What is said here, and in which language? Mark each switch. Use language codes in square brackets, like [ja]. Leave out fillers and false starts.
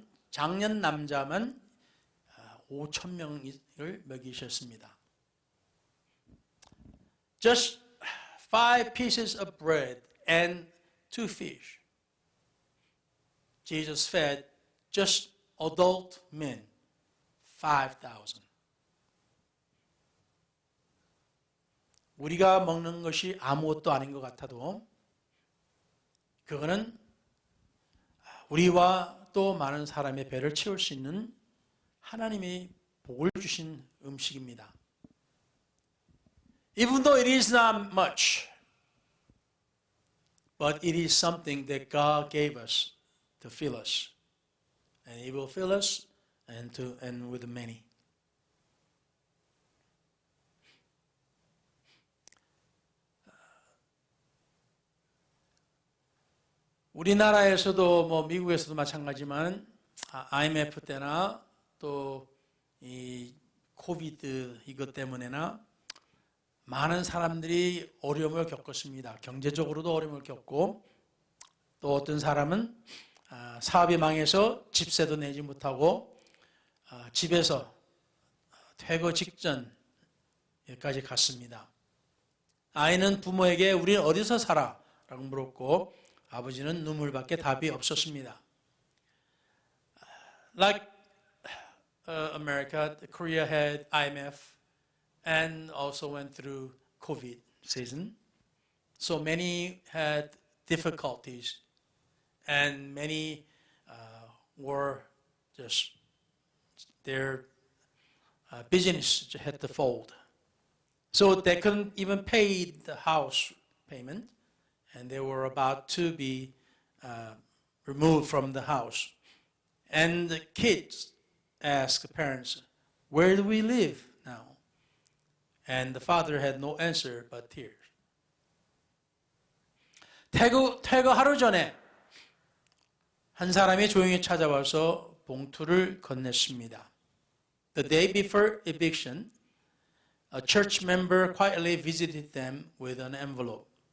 [ko] 장년 남자만 5천 명을 먹이셨습니다. [en] Just 5 pieces of bread and 2 fish. Jesus fed just adult men, 5,000. [ko] 우리가 먹는 것이 아무것도 아닌 것 같아도 그거는 우리와 또 많은 사람의 배를 채울 수 있는 하나님이 복을 주신 음식입니다. [en] Even though it is not much, but it is something that God gave us to fill us. And He will fill us and with many. [ko] 우리나라에서도 뭐 미국에서도 마찬가지지만 IMF 때나 또 이 코비드 이것 때문에나 많은 사람들이 어려움을 겪었습니다. 경제적으로도 어려움을 겪고 또 어떤 사람은 사업이 망해서 집세도 내지 못하고 집에서 퇴거 직전까지 갔습니다. 아이는 부모에게 우리는 어디서 살아? 라고 물었고 아버지는 눈물밖에 답이 없었습니다. [en] Like America, Korea had IMF and also went through COVID season. So many had difficulties and many were just their business had to fold. So they couldn't even pay the house payment and they were about to be removed from the house. And the kids asked the parents, where do we live now? And the father had no answer but tears. [ko] 퇴거 하루 전에 한 사람이 조용히 찾아와서 봉투를 건넸습니다. [en] The day before eviction, a church member quietly visited them with an envelope.